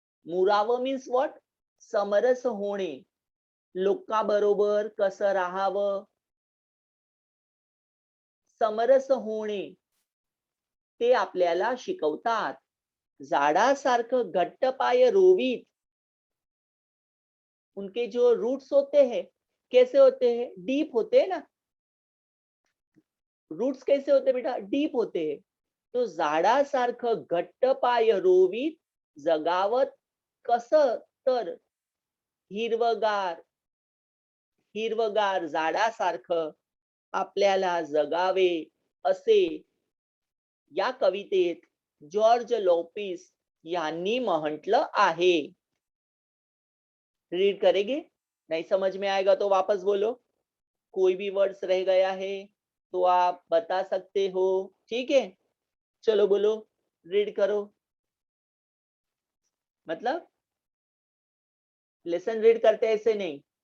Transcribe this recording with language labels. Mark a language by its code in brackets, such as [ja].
[mr] मुरावं [en] Means what? [mr] समरस होणे. लोकांबरोबर कसं राहावं? समरस होणे ते आपल्याला शिकवतात. झाडासारखं घट्ट पाय रोवीत. [hi] उनके जो रूट्स होते हैं कैसे होते हैं? डीप होते हैं ना. रूट्स कैसे होते बेटा? डीप होते हैं. [mr] तो झाडासारखं घट्ट पाय रोवीत जगावत कसं? तर हिरवगार झाडासारखं आपल्याला जगावे असे या कवितेत जॉर्ज लोपिस यांनी म्हटलं आहे. [hi] रीड करेंगे? नहीं समझ में आएगा तो वापस बोलो. कोई भी वर्ड्स रह गया है तो आप बता सकते हो. ठीक है, चलो बोलो, रीड करो. मतलब लेसन रीड करते ऐसे नहीं.